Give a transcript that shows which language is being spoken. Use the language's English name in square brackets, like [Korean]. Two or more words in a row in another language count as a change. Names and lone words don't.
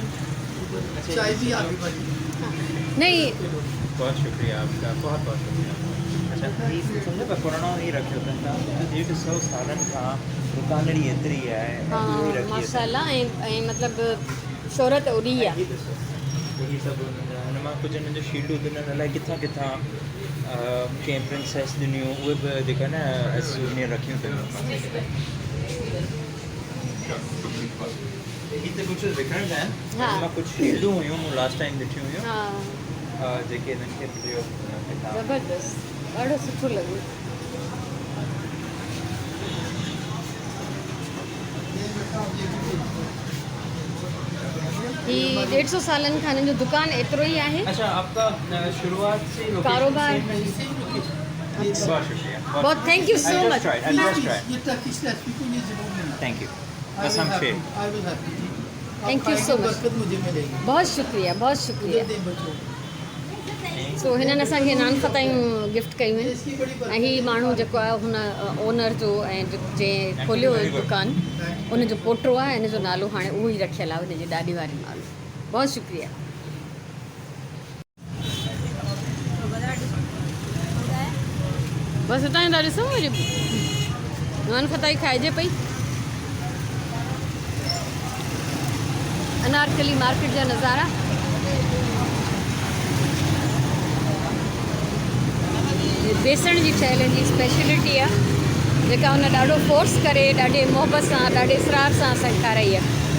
[Hindi] चाय भी आगे बढ़ी। नहीं, बहुत शुक्रिया आपका, बहुत बहुत शुक्रिया। अच्छा, ये समझो का कोरोना नहीं रखियो था, [Sindhi] 150 सालन खां दुकान री एतरी है। हाँ माशाल्लाह, ऐं मतलब शोहरत उड़ी आहे। यही सब हुन मां कुझु हिननि जो शील्डूं ॾिननि, अलाए किथां किथां कंहिं प्रिंसेस ॾिनियूं, उहे बि जेका न सूवेनियर रखियूं अथनि। हिते कुझु विकिणंदा आहिनि, हा। हुन मां कुझु शील्डूं हुयूं, मूं लास्ट टाइम ॾिठियूं हुयूं, हाँ, जेके हिननि खे मिलियो किताब। ज़बरदस्त, ॾाढो सुठो लॻो। ही 150 सालनि खां हिननि जो दुकानु एतिरो ई आहे। [Hindi] अच्छा, आपका शुरुआत से location कारोबार। same है? बहुत शुक्रिया, बहुत [English] thank you so I'll just मच। try, I'll just try. [Hindi] ये टर्किश रेसिपी को ये जरूर लेना। [English] Thank you. [Hindi] कसम से। [English] I will have it. Thank you so much. [Hindi] बरकत मुझे मिलेगी। बहुत शुक्रिया, बहुत शुक्रिया। दे बच्चों। [Sindhi] सो हिननि असांखे नान फतायूं गिफ्ट कयूं आहिनि। [Hindi] इसकी बड़ी [Sindhi] ऐं हीउ माण्हू जेको आहे हुन ओनर जो ऐं जंहिं खोलियो हुयो दुकानु, उनजो पोटो आहे, हिन जो नालो हाणे उहो ई रखियलु आहे, हुनजे ॾाॾे वारे नालो। बहुत शुक्रिया। बसि हितां ई था ॾिसूं, वरी नान फताई खाइजे पई। अनारकली मार्केट जा नज़ारा। बेसण जी ठहियल जी स्पेशलिटी आहे, जेका हुन ॾाढो फोर्स करे, ॾाढे मोहबत सां, ॾाढे इसरार सां असांखे खाराई आहे।